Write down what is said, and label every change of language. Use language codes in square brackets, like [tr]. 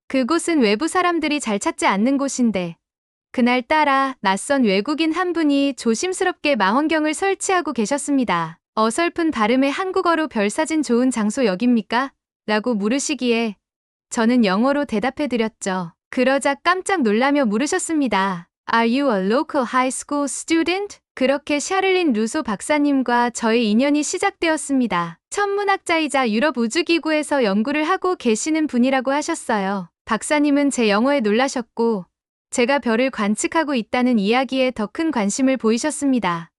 [ko] 그곳은 외부 사람들이 잘 찾지 않는 곳인데 그날따라 낯선 외국인 한 분이 조심스럽게 망원경을 설치하고 계셨습니다. 어설픈 발음의 한국어로 별사진 좋은 장소 여깁니까? 라고 물으시기에 저는 영어로 대답해드렸죠. 그러자 깜짝 놀라며 물으셨습니다. [en] Are you a local high school student? [ko] 그렇게 샤를린 루소 박사님과 저의 인연이 시작되었습니다. 천문학자이자 유럽 우주기구에서 연구를 하고 계시는 분이라고 하셨어요. 박사님은 제 영어에 놀라셨고 제가 별을 관측하고 있다는 이야기에 더 큰 관심을 보이셨습니다.